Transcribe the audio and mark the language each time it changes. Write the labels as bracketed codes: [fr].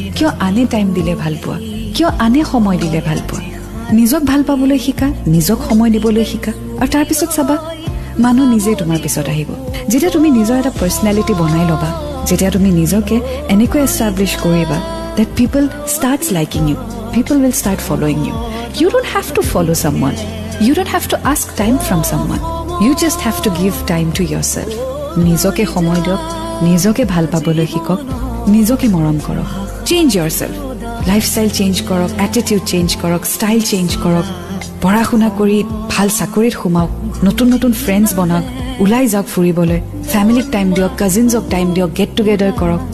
[as] কিয় আনে টাইম দিলে ভাল পোৱা? কিয় আনে সময় দিলে ভাল পোৱা? নিজক ভাল পাবলৈ শিকা, নিজক সময় দিবলৈ শিকা, আৰু তাৰপিছত চাবা মানুহ নিজে তোমাৰ পিছত আহিব। যেতিয়া তুমি নিজৰ এটা পাৰ্চনেলিটি বনাই ল'বা, যেতিয়া তুমি নিজকে এনেকৈ এষ্টাব্লিছ কৰিবা [en] that people starts liking you, people will start following you. You don't have to follow someone, you don't have to ask time from someone, you just have to give time to yourself. [as] নিজকে সময় দিয়ক, নিজকে ভাল পাবলৈ শিকক, নিজকে মৰম কৰক। [en] change yourself, [as] লাইফষ্টাইল চেঞ্জ কৰক, এটিটিউড চেঞ্জ কৰক, ষ্টাইল চেঞ্জ কৰক, পঢ়া শুনা কৰি ভাল চাকৰিত সোমাওক, নতুন নতুন ফ্ৰেণ্ডছ বনাওক, ওলাই যাওক ফুৰিবলৈ, ফেমিলিক টাইম দিয়ক, কাজিনছক টাইম দিয়ক, গেট টুগেডাৰ কৰক।